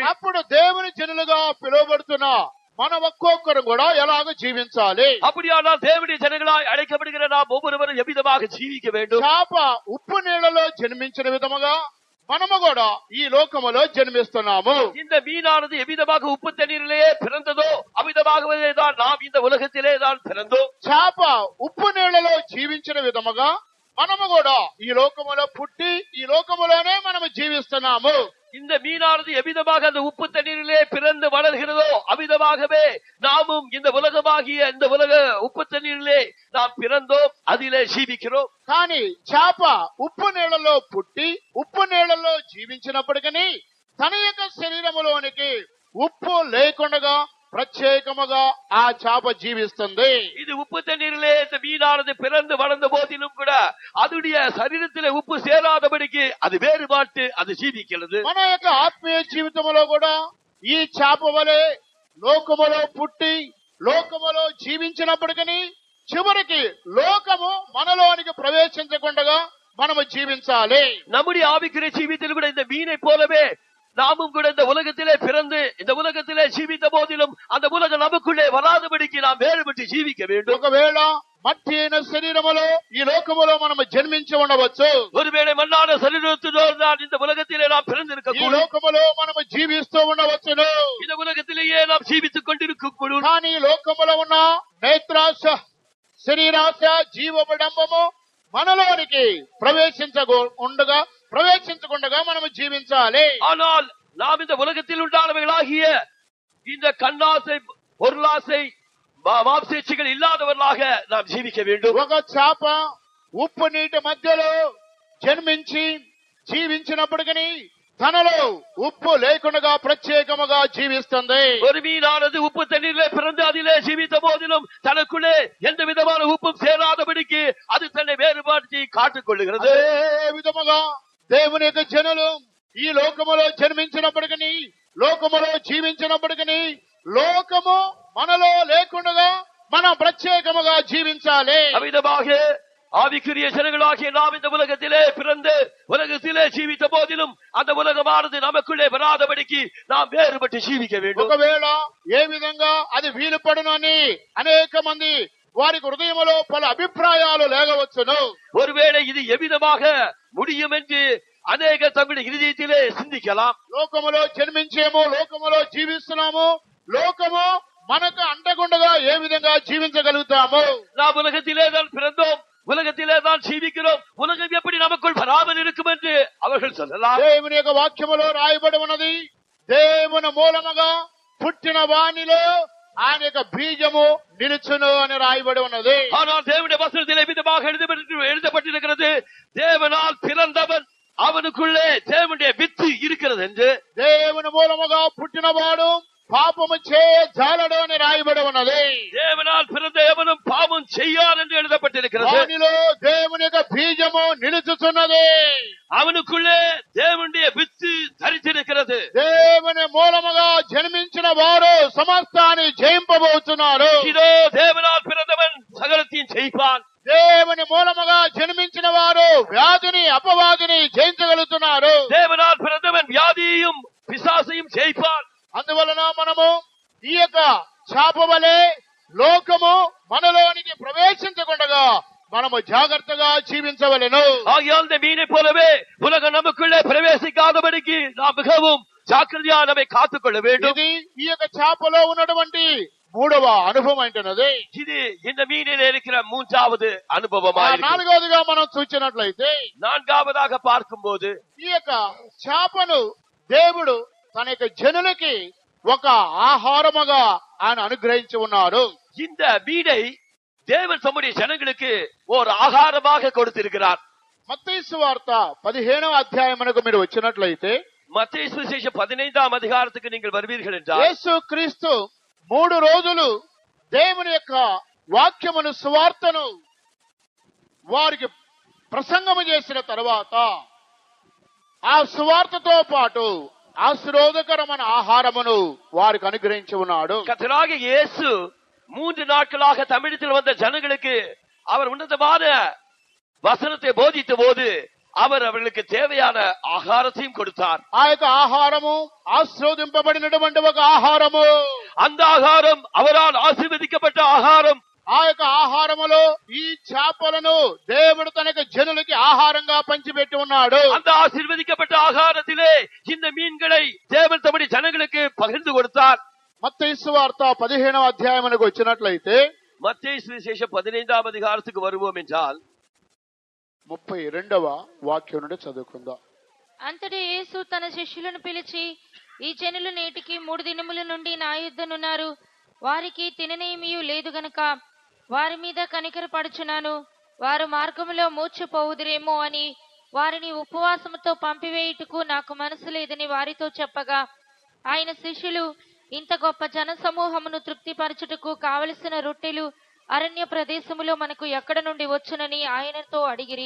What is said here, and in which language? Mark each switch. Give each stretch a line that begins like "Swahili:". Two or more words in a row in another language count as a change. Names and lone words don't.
Telugu: అప్పుడు దేవుని జనులుగా పిలువబడుతున్న మన ఒక్కొక్కరు కూడా ఎలాగ జీవించాలి?
Tamil: அப்படியானால் தேவனுடைய ஜனங்களாய் அழைக்கப்படுகிற நாம் ஒவ்வொருவரும் எவ்விதமாக ஜீவிக்க வேண்டும்?
Telugu: చేప ఉప్పు నీళ్ళలో జన్మించిన విధముగా మనము కూడా ఈ లోకములో జన్మిస్తున్నాము.
Tamil: இந்த மீனானது எவ்விதமாக உப்பு தண்ணீரிலேயே பிறந்ததோ அவ்விதமாகவே தான் நாம் இந்த உலகத்திலே தான் பிறந்தோம்.
Telugu: చేప ఉప్పు నీళ్ళలో జీవించిన విధముగా మనము కూడా ఈ లోకములో పుట్టి ఈ లోకములోనే మనము జీవిస్తున్నాము.
Tamil: இந்த மீனானது எவ்விதமாக அந்த உப்பு தண்ணீரிலே பிறந்து வளர்கிறதோ அவ்விதமாகவே நாமும் இந்த உலகமாகிய இந்த உலக உப்பு தண்ணீரிலே நாம் பிறந்தோம், அதிலே ஜீவிக்கிறோம்.
Telugu: కానీ చేప ఉప్పు నీళ్ళలో పుట్టి ఉప్పు నీళ్ళలో జీవించినప్పటికీ తన యొక్క శరీరములోనికి ఉప్పు లేకుండా ప్రత్యేకముగా ఆ చేప జీవిస్తుంది.
Tamil: இது உப்பு தண்ணீரிலே இந்த மீனானது பிறந்து வளர்ந்த போதிலும் கூட அதனுடைய சரீரத்திலே உப்பு சேராதபடிக்கு அது வேறுபாட்டு அது ஜீவிக்கிறது.
Telugu: మన యొక్క ఆత్మీయ జీవితంలో కూడా ఈ చేప వలె లోకములో పుట్టి లోకములో జీవించినప్పటికీ చివరికి లోకము మనలోనికి ప్రవేశించకుండా మనము జీవించాలి.
Tamil: நம்முடைய ஆவிக்குரிய ஜீவித்தில் கூட இந்த மீனை போலவே நாமும் கூட இந்த உலகத்திலே பிறந்து இந்த உலகத்திலே ஜீவித்த போதிலும் அந்த உலகம் நமக்குள்ளே வராதபடிக்கு நாம் வேறுபட்டு ஜீவிக்க வேண்டும்.
Telugu: ఒకవేళ మట్టి అయిన శరీరములో ఈ లోకములో మనము జన్మించి ఉండవచ్చు.
Tamil: ஒருவேளை மண்ணான சரீரத்தோடு தான் இந்த உலகத்திலே நாம் பிறந்திருக்க
Telugu: ఈ
Tamil: கூடும்.
Telugu: లోకములో మనము జీవిస్తూ ఉండవచ్చును.
Tamil: இந்த ఉలகத்திலேயே நாம் ஜீவித்துக் கொண்டிருக்க கூடும்.
Telugu: కానీ ఈ లోకములో ఉన్న నేత్రాశ శరీరాశ జీవబడంబము మనలోనికి ప్రవేశించకుండా మనము జీవించాలి.
Tamil: ஆனால் நாம் இந்த உலகத்தில் உண்டானவைகளாகிய இந்த கண்ணாசை பொருளாசை மாம்சேட்சைகள் இல்லாதவர்களாக நாம் ஜீவிக்க வேண்டும்.
Telugu: ఒక చేప ఉప్పు నీటి మధ్యలో జన్మించి జీవించినప్పటికీ తనలో ఉప్పు లేకుండా ప్రత్యేకముగా జీవిస్తుంది.
Tamil: ஒரு மீனானது உப்பு தண்ணீரிலே பிறந்து அதிலே ஜீவித்த போதிலும் தனக்குள்ளே எந்த விதமான உப்பும் சேராதபடிக்கு அது தன்னை வேறுபாட்டை காட்டிக் கொள்ளுகிறது.
Telugu: అదే విధముగా దేవుని యొక్క జనులు ఈ లోకములో జన్మించినప్పటికీ లోకములో జీవించినప్పటికీ లోకము మనలో లేకుండా మనం ప్రత్యేకముగా జీవించాలి.
Tamil: அவ்விதமாக ஆவிக்குரிய ஜனங்களாகிய நாம் இந்த உலகத்திலே பிறந்து உலகத்திலே ஜீவித்த போதிலும் அந்த உலகமானது நமக்குள்ளே வராதபடிக்கு நாம் வேறுபட்டு ஜீவிக்க வேண்டும்.
Telugu: ఒకవేళ ఏ విధంగా అది వీలు పడునని అనేక మంది వారి హృదయములో పలు అభిప్రాయాలు లేగవచ్చును.
Tamil: ஒருவேளை இது எவ்விதமாக முடியும் என்று அநேக தமிழ ఇరుదయத்திலே சிந்திக்கலாம்.
Telugu: లోకములో జన్మించేమో లోకములో జీవిస్తున్నాము, లోకము మనకు అంటకుండా ఏ విధంగా జీవించగలుగుతాము?
Tamil: நாம் உலகத்திலே தான் பிறந்தோம், உலகத்திலே தான் ஜீவிக்கிறோம், உலகம் எப்படி நமக்குள் வராமல் இருக்கும் என்று அவர்கள் சொல்லலாம்.
Telugu: దేవుని యొక్క వాక్యములో రాయబడి ఉన్నది, దేవుని మూలముగా పుట్టిన వానిలో ఆయన యొక్క బీజము నిలుచును అని రాయబడి ఉన్నది.
Tamil: ஆனால் தேவனுடைய வசனத்திலே விதமாக எழுதப்பட்டிருக்கிறது, தேவனால் பிறந்தவன் அவனுக்குள்ளே தேவனுடைய வித்து இருக்கிறது என்று.
Telugu: దేవుని మూలముగా పుట్టినవాడు పాపము చేయజాలడు అని రాయబడి ఉన్నది.
Tamil: தேவனால் பிறந்த எவனும் பாவம் செய்யார் என்று எழுதப்பட்டிருக்கிறது.
Telugu: వానిలో దేవుని యొక్క బీజము నిలుచుచున్నది.
Tamil: அவனுக்குள்ளே தேவனுடைய வித்து தரித்திருக்கிறது.
Telugu: దేవుని మూలముగా జన్మించిన వారు సమస్తాన్ని జయింపబోతున్నారు.
Tamil: இதோ தேவனால் பிறந்தவன் சகலத்தையும் ஜெயிப்பான்.
Telugu: దేవుని మూలముగా జన్మించిన వారు వ్యాధిని అపవాదిని జయించగలుగుతున్నారు.
Tamil: தேவனால் பிறந்தவன் வியாதியையும் பிசாசையும் ஜெயிப்பான்.
Telugu: అందువలన మనము ఈ యొక్క చేప వలె లోకము మనలోనికి ప్రవేశించకుండా మనము జాగ్రత్తగా జీవించవలెను.
Tamil: ஆகையால் இந்த மீனை போலவே உலகம் நமக்குள்ளே பிரவேசிக்காதபடிக்கு நாம் மிகவும் ஜாக்கிரதையா நம்மை காத்துக்கொள்ள வேண்டும்.
Telugu: ఇది ఈ యొక్క చేపలో ఉన్నటువంటి మూడవ అనుభవం అంటున్నది.
Tamil: இது இந்த மீனில் இருக்கிற மூன்றாவது அனுபவமாக.
Telugu: నాలుగవదిగా మనం చూసినట్లయితే
Tamil: நான்காவதாக பார்க்கும்போது
Telugu: ఈ యొక్క చేపను దేవుడు తన యొక్క జనులకి ఒక ఆహారముగా ఆయన అనుగ్రహించి ఉన్నారు.
Tamil: இந்த மீனை தேவன் தம்முடைய ஜனங்களுக்கு ஒரு ஆகாரமாக கொடுத்திருக்கிறார்.
Telugu: మత్తయి సువార్త 15వ అధ్యాయమునకు మీరు వచ్చినట్లయితే
Tamil: மத்தேயு சுவிசேஷம் 15ஆம் அதிகாரத்துக்கு நீங்கள் வருவீர்கள் என்றால்,
Telugu: యేసు క్రీస్తు 3 రోజులు దేవుని యొక్క వాక్యమును సువార్తను వారికి ప్రసంగము చేసిన తర్వాత ఆ సువార్తతో పాటు ఆశీర్వాదకరమైన ఆహారమును వారికి అనుగ్రహించి ఉన్నాడు.
Tamil: கர்த்தராகிய இயேசு 3 நாட்களாக தமிழத்தில் வந்த ஜனங்களுக்கு அவர் உன்னதமான வசனத்தை போதித்த போது அவர் அவர்களுக்கு தேவையான ఆహారத்தையும் கொடுத்தார்.
Telugu: ఆ యొక్క ఆహారము ఆశీర్వదింపబడినటువంటి ఒక ఆహారము.
Tamil: அந்த ஆகாரம் அவரால்
Telugu: ఆశీర్వదించబడ్డ ఆహారం. ఆ యొక్క ఆహారములో ఈ చేపలను దేవుడు తన యొక్క జనులకి ఆహారంగా పంచిపెట్టి ఉన్నాడు.
Tamil: அந்த ஆசீர்வதிக்கப்பட்ட ஆகாரத்திலே இந்த மீன்களை தேவன் தம்முடைய ஜனங்களுக்கு பகிர்ந்து கொடுத்தார்.
Telugu: మత్తయి సువార్త 15వ అధ్యాయమునకు వచ్చినట్లయితే
Tamil: மத்தேயு சுவிசேஷம் 15ஆம் அதிகாரத்துக்கு வருவோம் என்றால்
Telugu: 32వ వాక్యం నుండి చదువుకుందాం. అంతటి యేసు తన శిష్యులను పిలిచి, ఈ జనులు నేటికి 3 దినముల నుండి నా యుద్ధనున్నారు, వారికి తిననేమియూ లేదు గనక వారి మీద కనికరపడుచున్నాను, వారు మార్గములో మూర్ఛపోవుదురేమో అని వారిని ఉపవాసముతో పంపివేయుటకు నాకు మనసు లేదని వారితో చెప్పగా, ఆయన శిష్యులు ఇంత గొప్ప జన సమూహమును తృప్తిపరచుటకు కావలసిన రొట్టెలు అరణ్య ప్రదేశములో మనకు ఎక్కడ నుండి వచ్చునని ఆయనతో అడిగిరి.